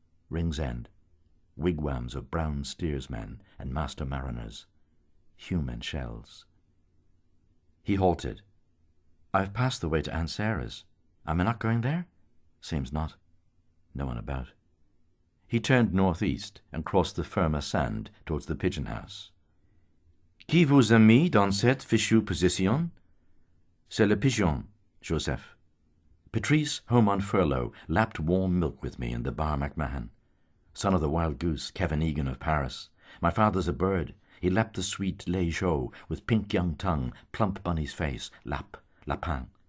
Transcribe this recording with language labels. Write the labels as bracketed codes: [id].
[en] Ring's End, wigwams of brown steersmen and master mariners, human shells. He halted. I've passed the way to Aunt Sarah's. Am I not going there? Seems not. No one about. He turned northeast and crossed the firmer sand towards the pigeon house. [fr] Qui vous a mis dans cette fichue position? C'est le pigeon, Joseph. [en] Patrice, home on furlough, lapped warm milk with me in the bar MacMahon. Son of the wild goose, Kevin Egan of Paris. My father's a bird. He lapped the sweet lait chaud with pink young tongue, plump bunny's face, lap, lapin.